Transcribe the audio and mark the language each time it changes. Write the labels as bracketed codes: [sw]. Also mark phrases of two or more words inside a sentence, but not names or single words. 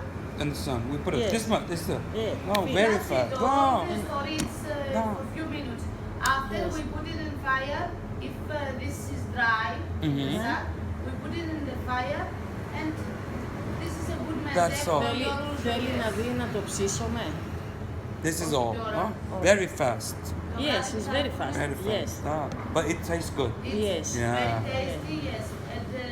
[en] And the sun. We put it Yes. this much. This stuff. Yeah. Oh, very fast. Don't Wow. store it for a few minutes. After Yes. we put it in fire, if this is dry, we put it in the fire, and this is a good method. That's all. [el] Θέλει να δει να το ψήσουμε. [en] This is all. Huh? Very fast. Yes, it's very fast. Very fast. Yes. Ah, but it tastes good. It's Yes. Yeah. very tasty, yes. And